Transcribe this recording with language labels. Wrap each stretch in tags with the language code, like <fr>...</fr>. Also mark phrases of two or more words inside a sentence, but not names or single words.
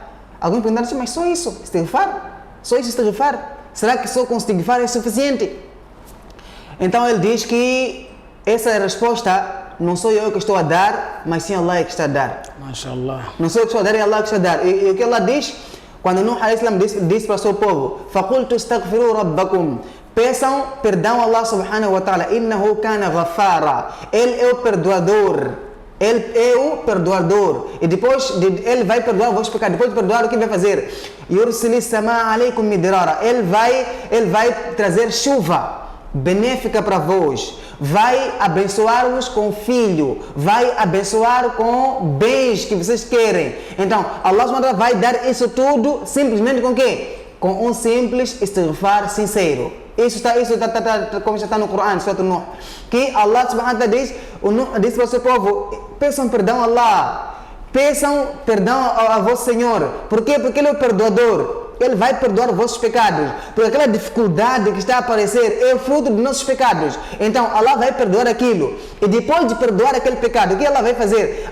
<pt>Alguém pergunta: mas só isso, istighfar? Só isso, istighfar? Será que só com istighfar é suficiente? Então, ele diz que essa resposta não sou eu que estou a dar, mas sim Allah que está a dar. MashaAllah. Não sou eu que estou a dar, é Allah que está a dar. E o que Allah diz, quando Nuh</pt> <ar>عليه السلام</ar> <pt>disse para o seu povo:</pt> <ar>فَقُلْتُ اسْتَغْفِرُوا رَبَّكُمْ.</ar> <pt>Peçam perdão a Allah</pt> <ar>سبحانه وتعالى. إنه كان غفارا.</ar> <pt>Ele é o perdoador. Ele é o perdoador. E depois ele vai perdoar o vosso pecado. Depois de perdoar, o que vai fazer?</pt> <ar>يرسل السماء عليكم مدرارا.</ar> <pt>Ele vai trazer chuva benéfica para vós. Vai abençoar-vos com filho. Vai abençoar com bens que vocês querem. Então, Allah</pt> <ar>سبحانه وتعالى</ar> <pt>vai dar isso tudo simplesmente com quê? Com um simples istighfar sincero. Isso como está no Coran, Surah Nuh, que Allah</pt> <ar>سبحانه وتعالى</ar> <pt>disse para o seu povo: peçam perdão a Allah, peçam perdão ao vosso Senhor. Por quê? Porque Ele é o perdoador. Ele vai perdoar os vossos pecados. Porque aquela dificuldade que está a aparecer é fruto dos nossos pecados. Então, Allah vai perdoar aquilo. E depois de perdoar aquele pecado, o que Allah vai fazer?</pt>